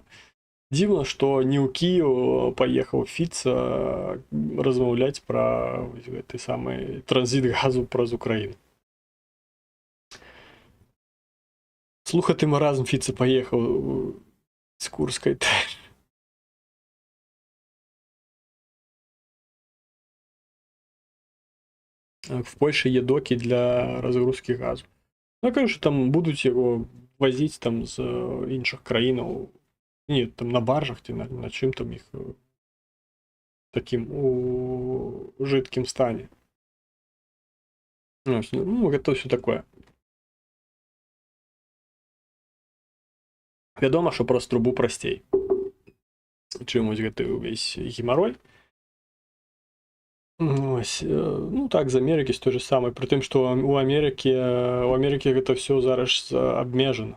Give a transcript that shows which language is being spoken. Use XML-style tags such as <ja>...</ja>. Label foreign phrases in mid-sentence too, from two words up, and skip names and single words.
<be>Дзіўна, што не ў Кіеў паехаў Фіца размаўляць пра гэты самы транзіт газу праз Украіну. Слухаты маразм, Фіца паехаў з Курскай.</be> <uk>В Польше є доки для розгрузки газу. Ну, я кажу, що там будуть його возити там з інших країн, ні, там на баржах, на чим там їх таким у жидким стані.</uk> <ru>Ну, это все такое.</ru> <be>Вядома, що праз трубу прасцей, чым вось гэты ўвесь гемаррой. Ось, ну так, з Амерыкі з той же самай, пры тым, што у Амерыкі гэта ўсё зараз абмежана.</be>